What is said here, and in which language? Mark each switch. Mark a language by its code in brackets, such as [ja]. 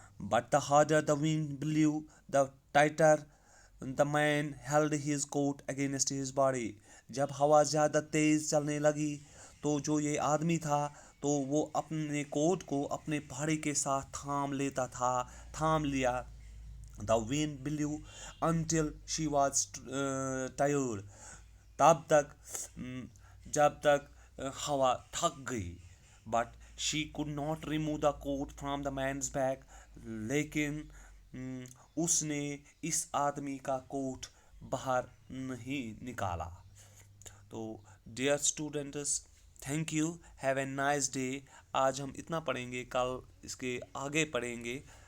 [en] But the harder the wind blew, the tighter the man held his coat against his body. [ur] جب ہوا زیادہ تیز چلنے لگی تو جو یہ آدمی تھا تو وہ اپنے کوٹ کو اپنے پھاڑے کے ساتھ تھام لیا. [en] The wind blew until she was tired. [ur] تب تک جب تک ہوا تھک گئی. [en] But she could not remove the coat from the man's back. [ur] لیکن اس نے اس آدمی کا کوٹ باہر نہیں نکالا. تو [en] Dear students, thank you, have a nice day. [ur] آج ہم اتنا پڑھیں گے، کل اس کے آگے پڑھیں گے.